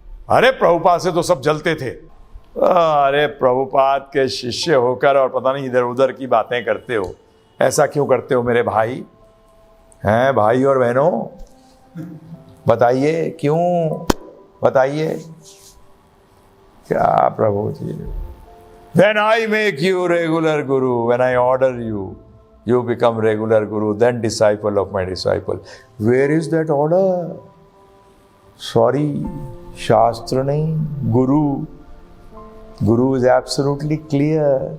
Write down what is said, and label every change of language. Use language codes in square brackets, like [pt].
[hi] अरे प्रभुपाद से तो सब जलते थे। अरे प्रभुपाद के शिष्य होकर और पता नहीं इधर उधर की बातें करते हो। ऐसा क्यों करते हो मेरे भाई? हैं भाई और बहनों, बताइए क्यों? बताइए क्या प्रभु जी? [en] When I make you regular guru, when I order you, you become regular guru, then disciple of my disciple. Where is that order? Sorry, [hi] शास्त्र नहीं, गुरु. [en] Guru is absolutely clear.